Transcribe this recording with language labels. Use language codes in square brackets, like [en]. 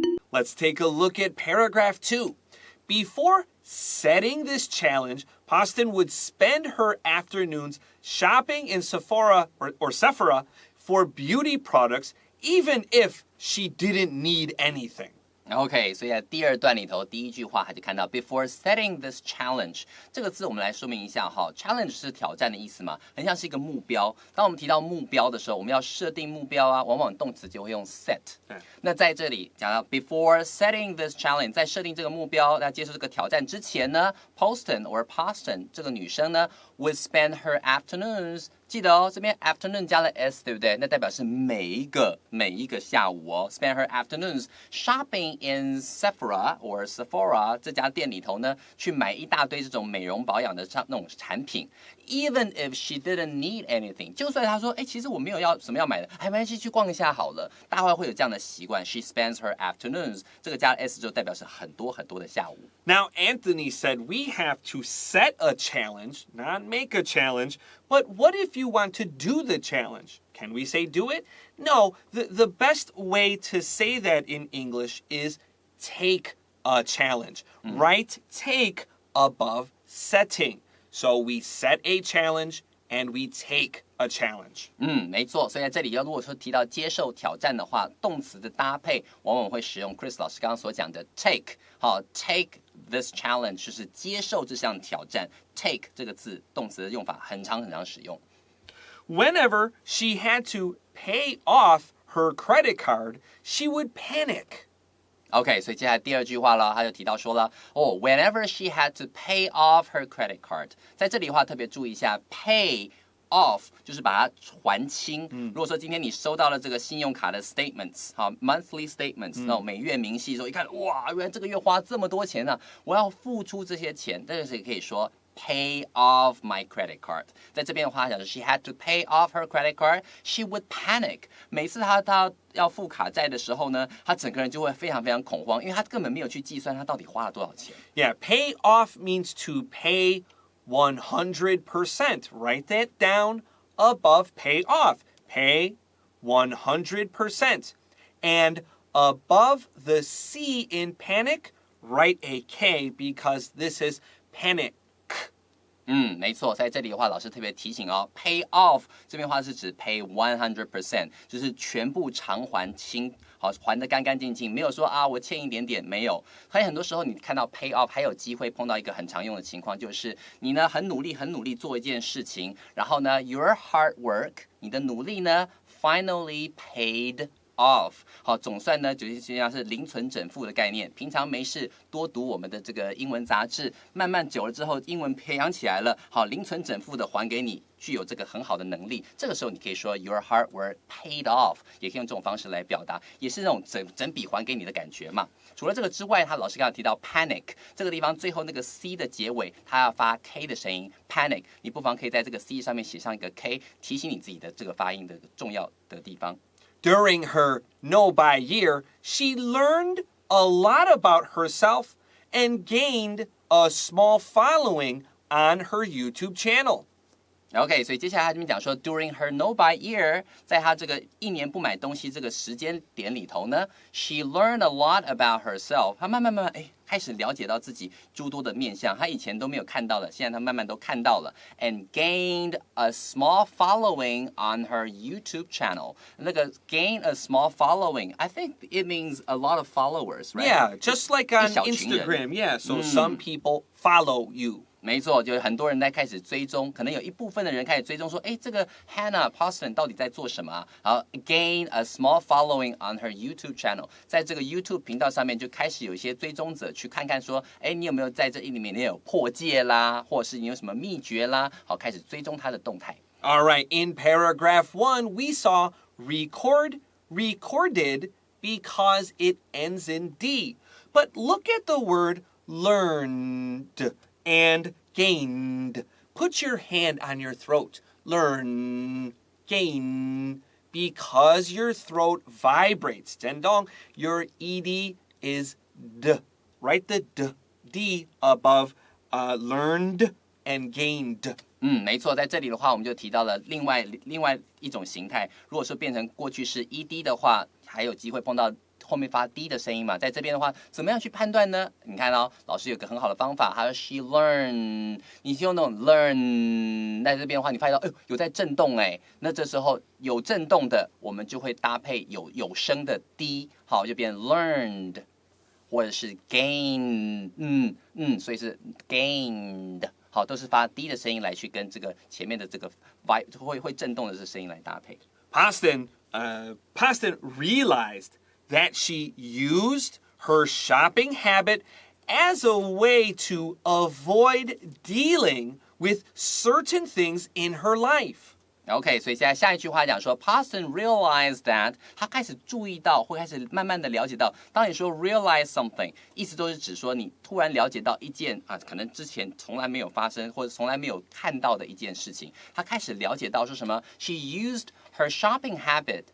[en] Let's take a look at paragraph 2. Before setting this challenge, Poston would spend her afternoons shopping in Sephora or Sephora for beauty products, even if she didn't need anything. [zh] OK， 所以在第2段里头，第1句话他就看到 [en] before setting this challenge [zh] 这个字，我们来说明一下哈。 challenge 是挑战的意思嘛，很像是一个目标。当我们提到目标的时候，我们要设定目标啊，往往动词就会用 set。那在这里讲到 [en] before setting this challenge， [zh] 在设定这个目标，在接受这个挑战之前呢 ，Poston or Poston 这个女生呢 [en] would spend her afternoons。 [zh] 记得哦，这边 afternoon 加了 s， 对不对？那代表是每一个下午哦。 [en] Spend her afternoons shopping in Sephora or Sephora [zh] 这家店里头呢，去买一大堆这种美容保养的那种产品。 [en] Even if she didn't need anything， [zh] 就算她说，其实我没有什么要买的，没关系，去逛一下好了。大概会有这样的习惯。 [en] She spends her afternoons， [zh] 这个加了 s 就代表是很多的下午。 [en] Now, Anthony said we have to set a challenge, not make a challenge. But what if you want to do the challenge? Can we say do it? No, the best way to say that in English is take a challenge. Right? Take above setting. So we set a challenge and we take a challenge. [zh] 没错。所以在这里如果说提到接受挑战的话，动词的搭配往往会使用 Chris 老师刚刚所讲的 take。好 ， [en] take this challenge [zh] 就是接受这项挑战。 take 这个字动词的用法很常使用。 [en] Whenever she had to pay off her credit card, she would panic. [zh] OK， 所以接下来第2句话了，他就提到说了， [en] whenever she had to pay off her credit card， [zh] 在这里的话特别注意一下 ，pay off 就是把它还清。如果说今天你收到了这个信用卡的 statements， 好 [en] monthly statements， [zh] 那种每月明细的时候，一看，哇，原来这个月花这么多钱呢，我要付出这些钱，但是也可以说。 [en] Pay off my credit card。 [zh] 在这边的话，讲是 [en] she had to pay off her credit card. She would panic。 [zh] 每次她要付卡债的时候呢，她整个人就会非常恐慌，因为她根本没有去计算她到底花了多少钱。 [en] Yeah, pay off means to pay 100%. Write that down above pay off. Pay 100%. And above the C in panic, write a K because this is panic. [zh] 没错，在这里的话，老师特别提醒哦 ，pay off 这边话是指 [en] pay 100%， [zh] 就是全部偿还清，好还得干干净净，没有说啊我欠一点点，没有。所以很多时候你看到 pay off 还有机会碰到一个很常用的情况，就是你呢很努力做一件事情，然后呢 [en] your hard work [zh] 你的努力呢 [en] finally paid off， [zh] 好，总算呢，就像是零存整付的概念。平常没事多读我们的这个英文杂志，慢慢久了之后，英文培养起来了，好，零存整付的还给你，具有这个很好的能力。这个时候你可以说 [en] your hard work paid off， [zh] 也可以用这种方式来表达，也是那种整笔还给你的感觉嘛。除了这个之外，他老师刚刚提到 panic 这个地方最后那个 c 的结尾，它要发 k 的声音 panic， 你不妨可以在这个 c 上面写上一个 k， 提醒你自己的这个发音的重要的地方。 [en] During her no-buy year, she learned a lot about herself and gained a small following on her YouTube channel. [zh] OK， 所以接下来他这边讲说 ， [en] during her no-buy year， [zh] 在她这个一年不买东西这个时间点里头呢 ， [en] she learned a lot about herself。 [zh] 她慢慢开始了解到自己诸多的面向，她以前都没有看到的，现在她慢慢都看到了 ， [en] and gained a small following on her YouTube channel。 [zh] 那个 [en] gain a small following，I think it means a lot of followers，right？ Yeah, just like on Instagram. Yeah, so some people follow you. [zh] 没错，就是很多人在开始追踪，可能有一部分的人开始追踪说，这个 Hannah Poston 到底在做什么啊？然后 [en] gain a small following on her YouTube channel， [zh] 在这个 YouTube 频道上面就开始有一些追踪者去看看说，你有没有在这里面有破戒啦，或者是你有什么秘诀啦？好，开始追踪他的动态。 [en] All right, in paragraph 1, we saw recorded because it ends in D. But look at the word learned and gained. Put your hand on your throat. Learn, gain. Because your throat vibrates. [zh] 真的， [en] your ED is D. Write the D above learned and gained. [zh] 没错，在这里的话，我们就提到了另外一种形态。如果说变成过去式 ED 的话，还有机会碰到后面发 D 的声音嘛，在这边的话，怎么样去判断呢？你看哦，老师有个很好的方法，他说 [en] she learn， [zh] 你用那种 learn， 在这边的话，你发现到，有在震动那这时候有震动的，我们就会搭配有声的 D， 好，就变 learned， 或者是 gain， 所以是 gained， 好，都是发 D 的声音来去跟这个前面的这个会震动的这声音来搭配。 [en] Poston realized that she used her shopping habit as a way to avoid dealing with certain things in her life. [zh] OK， 所以现在下一句话讲说 ， [en] Poston realized that， [zh] 他开始注意到，会开始慢慢的了解到，当你说 [en] realize something， [zh] 意思都是指说你突然了解到一件可能之前从来没有发生或者从来没有看到的一件事情，他开始了解到说什么 ， [en] she used her shopping habit。